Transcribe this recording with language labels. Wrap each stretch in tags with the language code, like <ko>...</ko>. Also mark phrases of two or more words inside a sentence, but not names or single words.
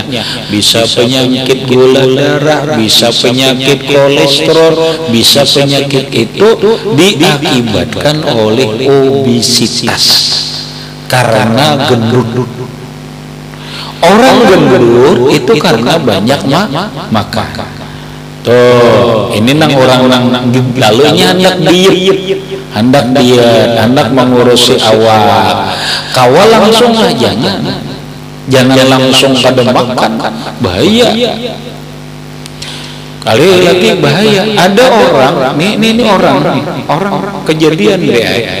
<id>Bisa penyakit gula darah, bisa penyakit kolesterol, bisa penyakit itu diakibatkan oleh obesitas karena gendut. Orang gendut itu karena banyak makan.</id> <bjn>Tuh, ini nang orang lalunya hendak diet, hendak mengurusi awak.</bjn> <id>Kawal langsung lah, jangan langsung pada makan, bahaya. Kali lagi bahaya. Ada orang, ini orang kejadian deh.</id>